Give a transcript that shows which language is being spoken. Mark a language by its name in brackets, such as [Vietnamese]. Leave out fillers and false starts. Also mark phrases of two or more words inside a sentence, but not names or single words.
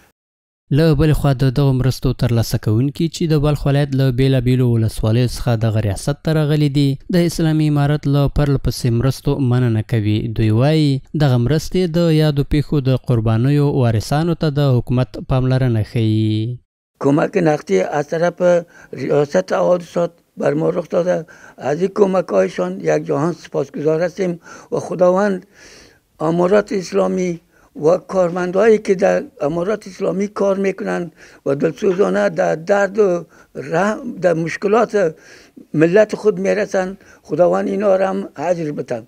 [Pashto] له بلې خوا د دغو مرستو ترلاسه کوونکي چې د بلخ ولایت له بېلابېلو ولسوالیو څخه دغه ریاست ته راغلي دي د اسلامي امارت له پرله پسې مرستو مننه کوي. دوی وایي دغه مرستې د یادو پیښو د قربانیو وارثانو ته د حکومت پاملرنه ښیي. [Persian] کمک نقدی از طرف ریاست حوادثات بر ما رخ داده. از این کمک هایشان یک جهان سپاسگزار هستیم و خداوند امارات اسلامی و کارمندهایی که در امارات اسلامی کار میکنن و دلسوزانه در درد و رحم در مشکلات ملت خود میرسن، خداوند اینا را هم اجر بدن.